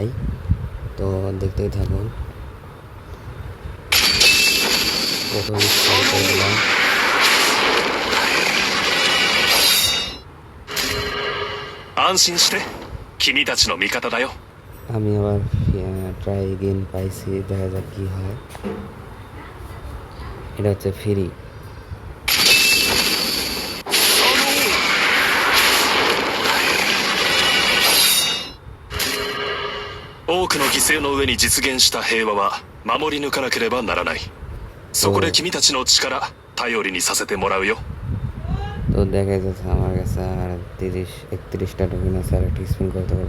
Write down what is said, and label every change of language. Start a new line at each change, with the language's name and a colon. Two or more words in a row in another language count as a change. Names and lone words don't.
Bangla: তো দেখতেই থাকুন। প্রথম স্পিন করে দিলাম। আমি আবার
English: try again
Bangla: পাইছি, দেখা যাক কি হয়। এটা হচ্ছে ফ্রি।
Japanese: 多くの犠牲の上に実現した平和は守り抜かなければならない。そこで君たちの力頼りにさせてもらうよ。
Bangla: তো দেখা যাচ্ছে আমার কাছে আর 31টা টোকেন আছে, আর একটা স্পিন করতে পারবো।